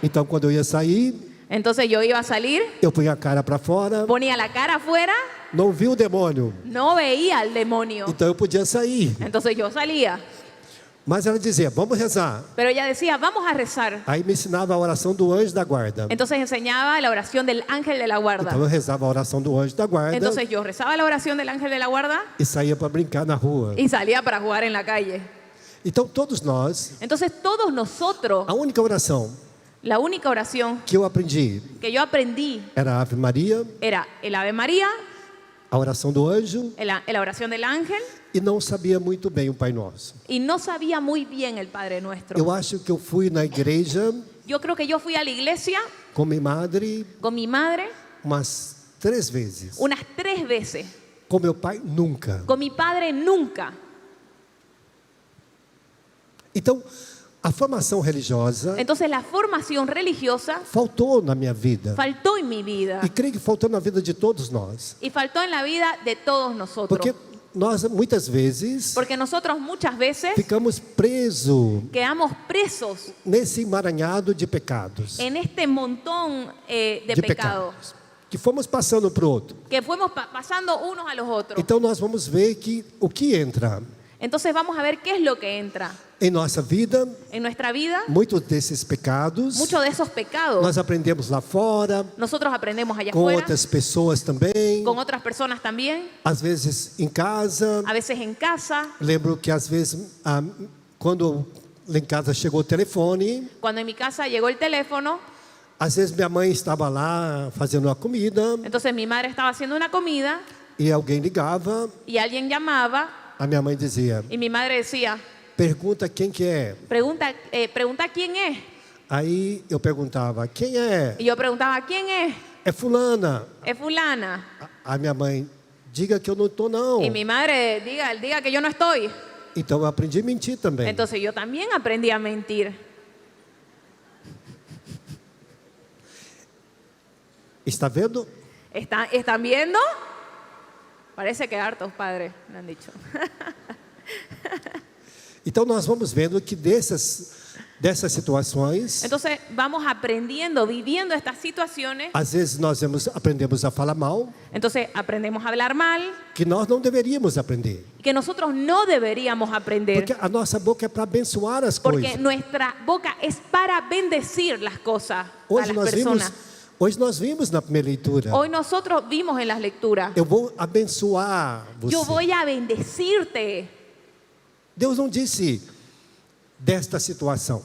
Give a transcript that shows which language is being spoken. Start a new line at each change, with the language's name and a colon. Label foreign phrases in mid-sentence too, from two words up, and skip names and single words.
Portuguese: Então quando eu ia sair,
Spanish: Entonces yo iba a salir,
Portuguese: eu punha a cara para fora,
Spanish: ponía la cara afuera,
Portuguese: não vi o demônio.
Spanish: no veía al demonio.
Portuguese: Então eu podia sair.
Spanish: Entonces yo salía,
Portuguese: Mas ela dizia, vamos rezar.
Spanish: pero ella decía, vamos a rezar.
Portuguese: Aí me ensinava a oração do anjo da guarda.
Spanish: Entonces enseñaba la oración del ángel de la guarda.
Portuguese: Então eu rezava a oração do anjo da guarda
Spanish: Entonces yo rezaba la oración del ángel de la guarda
Portuguese: e saía para brincar na rua.
Spanish: y salía para jugar en la calle.
Portuguese: Então todos nós,
Spanish: Entonces todos nosotros,
Portuguese: a única oração
Spanish: la única oración
Portuguese: que eu aprendi
Spanish: que yo aprendí
Portuguese: era a Ave Maria,
Spanish: era el Ave María,
Portuguese: a oração do anjo,
Spanish: la oración del ángel,
Portuguese: e não sabia muito bem o Pai Nosso.
Spanish: y no sabía muy bien el Padre Nuestro.
Portuguese: Eu acho que eu fui na igreja
Spanish: Yo creo que yo fui a la iglesia
Portuguese: com minha madre
Spanish: con mi madre
Portuguese: umas 3 vezes.
Spanish: unas 3 veces,
Portuguese: Com meu pai, nunca.
Spanish: con mi padre nunca.
Portuguese: Então, a formação religiosa
Spanish: Entonces la formación religiosa
Portuguese: faltou na minha vida.
Spanish: faltó en mi vida
Portuguese: E creio que faltou na vida de todos nós.
Spanish: y faltó en la vida de todos nosotros.
Portuguese: Porque nós, muitas vezes,
Spanish: Porque nosotros muchas veces
Portuguese: ficamos presos
Spanish: quedamos presos
Portuguese: nesse emaranhado de pecados.
Spanish: en este montón de pecados
Portuguese: Que fomos passando para o outro.
Spanish: que fuimos pasando unos a los otros.
Portuguese: Então, nós vamos ver que o que entra
Spanish: Entonces vamos a ver qué es lo que entra
Portuguese: em nossa vida,
Spanish: en nuestra vida.
Portuguese: muitos desses pecados,
Spanish: Muchos de esos pecados
Portuguese: nós aprendemos lá fora,
Spanish: nosotros aprendemos allá
Portuguese: com
Spanish: afuera,
Portuguese: outras pessoas também,
Spanish: con otras personas también,
Portuguese: às vezes em casa.
Spanish: a veces en casa.
Portuguese: Lembro que às vezes, quando lá em casa chegou o telefone,
Spanish: Cuando en mi casa llegó el teléfono,
Portuguese: às vezes minha mãe estava lá fazendo a comida
Spanish: entonces mi madre estaba haciendo una comida
Portuguese: e alguém ligava,
Spanish: y alguien llamaba
Portuguese: a minha mãe dizia,
Spanish: y mi madre decía,
Portuguese: pergunta quem que é.
Spanish: pregunta quién es.
Portuguese: Aí eu perguntava, quem é?
Spanish: Y yo preguntaba, ¿quién es?
Portuguese: É fulana.
Spanish: Es fulana.
Portuguese: A minha mãe, diga que eu não estou não.
Spanish: Y mi madre diga que yo no estoy.
Portuguese: Então eu aprendi a mentir também.
Spanish: Entonces yo también aprendí a mentir.
Portuguese: Está vendo?
Spanish: ¿Están viendo? Parece que hartos padres me han dicho.
Portuguese: Então nós vamos vendo que dessas situações,
Spanish: Entonces vamos aprendiendo, viviendo estas situaciones.
Portuguese: às vezes nós aprendemos a falar mal,
Spanish: Entonces aprendemos a hablar mal,
Portuguese: que nós não deveríamos aprender.
Spanish: que nosotros no deberíamos aprender.
Portuguese: Porque a nossa boca é para abençoar as
Spanish: Porque
Portuguese: coisas.
Spanish: nuestra boca es para bendecir las cosas a
Portuguese: Hoje
Spanish: las personas.
Portuguese: nós vimos na primeira leitura.
Spanish: Hoy nosotros vimos en las lecturas.
Portuguese: Eu vou abençoar você.
Spanish: Yo voy a bendecirte.
Portuguese: Deus não disse desta situação.